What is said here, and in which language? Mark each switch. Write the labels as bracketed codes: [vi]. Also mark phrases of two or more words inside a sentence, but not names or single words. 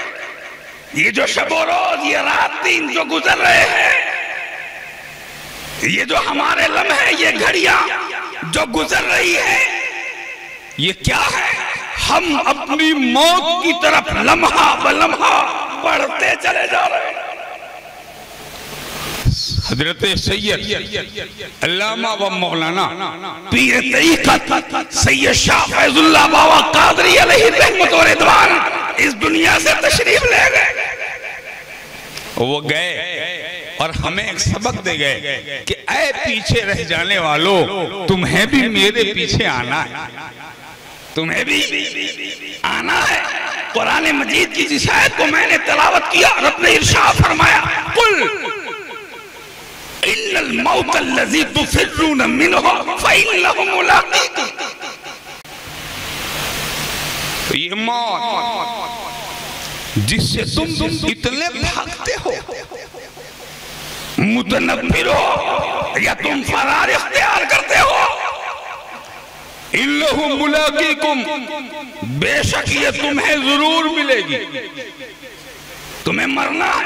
[ur] یہ جو شب و روز، یہ رات دن جو گزر رہے ہیں، یہ جو ہمارے لمحے، یہ گھڑیاں جو گزر رہی ہے، یہ کیا ہے? ہم اپنی موت کی طرف لمحہ بہ لمحہ بڑھتے چلے جا رہے ہیں. حضرت سید علامہ و مولانا پیر طریقت سید شاہ فیض اللہ بابا قادری علیہ رحمت و رضوان اس دنیا سے تشریف لے گئے. وہ گئے اور ہمیں ایک سبق دے گئے کہ اے پیچھے رہ جانے والو، تمہیں بھی میرے پیچھے آنا ہے، تمہیں بھی آنا ہے. قرآن مجید کی جس آیت کو میں نے تلاوت کیا، رب نے ارشاد فرمایا, [ar] قل إن الموت الذي تفرون منه فإنه ملاقيكم. [ur] یہ موت جس سے تم اتنے بھاگتے ہو، متنفر ہو یا تم فرار اختیار کرتے ہو, [ar] إنه ملاقيكم, [ur] بیشک یہ تمہیں ضرور ملے گی، تمہیں مرنا ہے.